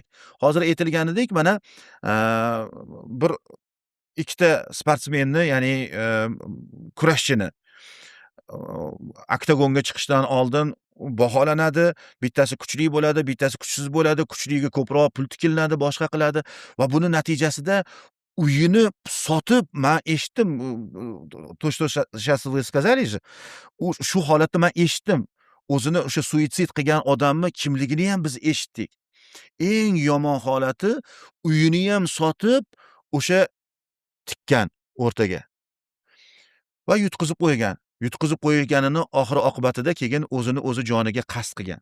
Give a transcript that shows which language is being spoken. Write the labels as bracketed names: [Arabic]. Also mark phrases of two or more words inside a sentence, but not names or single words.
[Uzbek] Hozir aytilganidek mana bir ikkita sportsmenni, ya'ni kurashchini oktagonga chiqishdan oldin baholanadi. Bittasi kuchli bo'ladi, bittasi kuchsiz bo'ladi. Kuchliga ko'proq pul tikilinadi, boshqa qiladi va buni natijasida uyini sotib, men eshitdim. [Russian] То, что сейчас вы сказали же, [Uzbek] shu holatni men eshitdim. O'zini o'sha suitsid qilgan odamni kimligini ham biz eshitdik. Eng yomon holati uyini ham sotib, o'sha tikkan o'rtaga va yutqizib qo'ygan. Yutqizib qo'yganini oxiri oqibatida keyin o'zini o'zi joniga qasd qilgan.